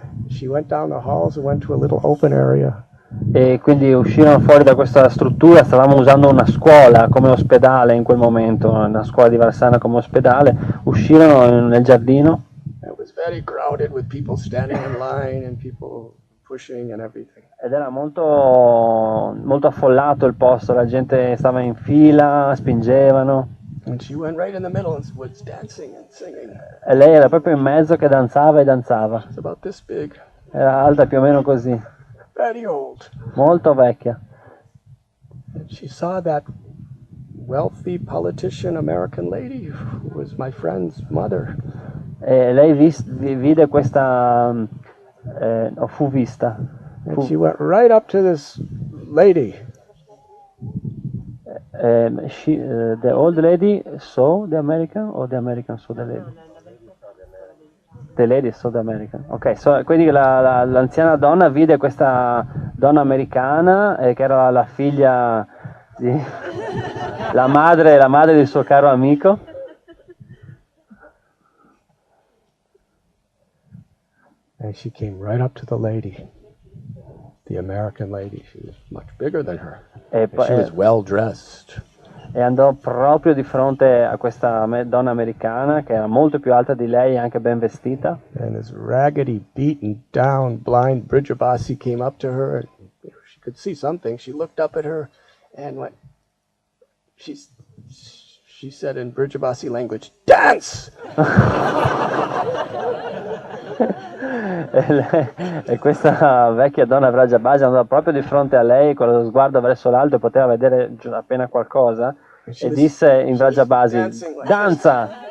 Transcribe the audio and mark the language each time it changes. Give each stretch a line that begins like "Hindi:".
English: She went down the halls and went to a little open area.
Italian: E quindi uscirono fuori da questa struttura, stavamo usando una scuola come ospedale in quel momento, una scuola di Varsana come ospedale, uscirono nel giardino.
English: It was very crowded with people standing in line and people pushing and everything.
Italian: Ed era molto affollato il posto, la gente stava in fila, spingevano.
English: And she went right in the middle and was dancing and singing.
Italian: E lei era proprio in mezzo che danzava e danzava.
English: It's about this big,
Italian: Era alta più o meno così,
English: very old.
Italian: molto vecchia.
English: And she saw that wealthy politician American lady who was my friend's mother.
Italian: E lei vide questa, fu vista.
English: And she went right up to this lady. The old lady saw the American or the American saw the lady? The lady saw the American.
Italian: Ok, quindi l'anziana donna vide questa donna americana che era la figlia di la madre del suo caro amico.
English: And she came right up to the lady, the American lady. She was much bigger than her. And she was well dressed.
Italian: E andò proprio di fronte a questa donna americana che era molto più alta di lei e anche ben vestita.
English: And this raggedy, beaten down, blind Vrindavana came up to her. And she could see something. She looked up at her and went. She said in Vrindavana language, "Dance!"
Italian: E questa vecchia donna Vrindavana andò proprio di fronte a lei con lo sguardo verso l'alto e poteva vedere appena qualcosa e disse in Vrindavana, danza!